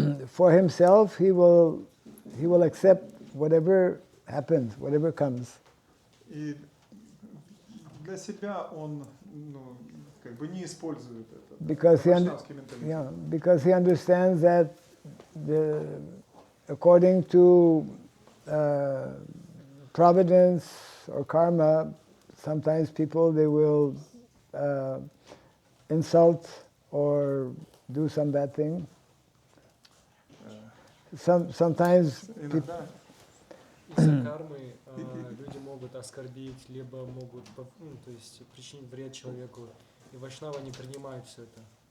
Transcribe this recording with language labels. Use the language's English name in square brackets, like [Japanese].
[English] for himself, he will accept whatever happens, whatever comes. [Russian] и для себя он как бы не использует это. [English] Because [Russian] Вайшнавский менталитет. [English] because he understands that according to providence or karma, sometimes people they will insult or do some bad thing. Sometimes [Russian] Иногда Из-за кармы люди могут оскорбить, либо могут то есть причинить вред человеку. И вайшнава не принимают все это.